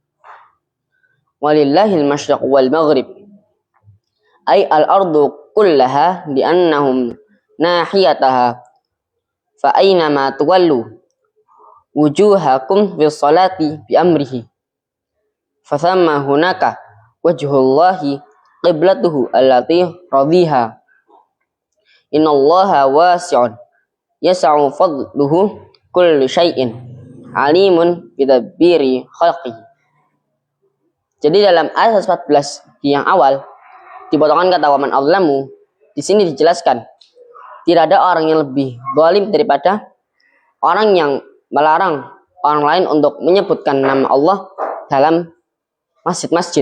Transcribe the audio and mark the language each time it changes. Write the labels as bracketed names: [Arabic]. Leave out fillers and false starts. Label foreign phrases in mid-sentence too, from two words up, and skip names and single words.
[Arabic] ولله المشرق والمغرب أي الأرض كلها لأنهم ناحيتاها فأينما تولوا وجوهكم في الصلاة بأمره فثم هناك وجه الله قبلته التي رضيها إن الله واسع يسع فضله كل شيء عليم بتدبير خلقه. [Indonesian] Jadi dalam ayat 14 yang awal di potongan kata [Arabic] ومن أظلم [Indonesian] di sini dijelaskan tidak ada orang yang lebih zalim daripada orang yang melarang orang lain untuk menyebutkan nama Allah dalam masjid-masjid.